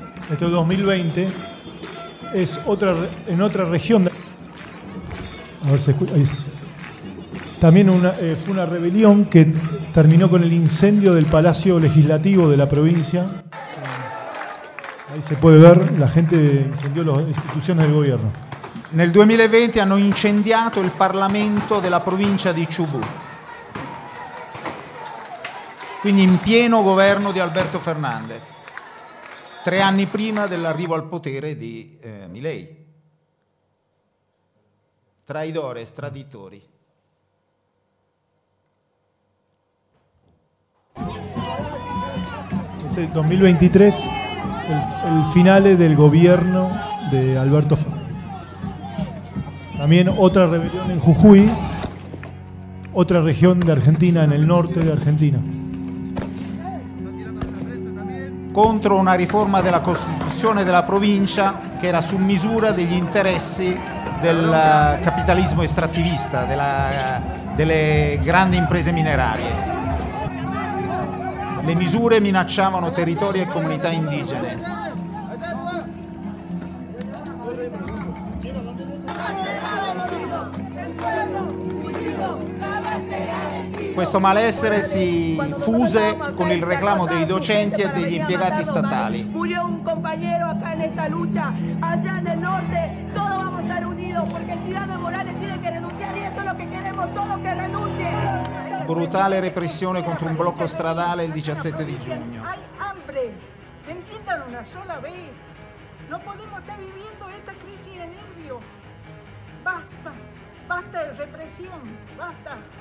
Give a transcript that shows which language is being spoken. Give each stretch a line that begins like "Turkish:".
Spanish: Este 2020 es otra, en otra región. A ver si escucha, ahí está. También una, fue una rebelión que terminó con el incendio del Palacio Legislativo de la provincia. Ahí se puede ver, la gente incendió las instituciones del gobierno.
Italian: Nel 2020 hanno incendiato il Parlamento della provincia di Chubut. Quindi in pieno governo di Alberto Fernández. Tre anni prima dell'arrivo al potere di Milei. Traidore, traditori.
Spanish: Es el 2023, el finale del gobierno de Alberto Fernández. También otra rebelión en Jujuy, otra región de Argentina, en el norte de Argentina.
Italian: Contro una riforma della Costituzione della provincia che era su misura degli interessi del capitalismo estrattivista, della, delle grandi imprese minerarie. Le misure minacciavano territori e comunità indigene. Questo malessere si fuse con il reclamo dei docenti e degli impiegati statali.
Spanish: Murió un compañero acá en esta lucha, allá en el norte, todos vamos a estar unidos porque el tirano Morales tiene que renunciar y eso es lo que queremos todos que renuncie.
Italian: Brutale repressione contro un blocco stradale il 17 di giugno.
Spanish: Hay hambre, entiéndalo una sola vez. No podemos estar viviendo esta crisis de nervio. Basta, basta de represión, basta.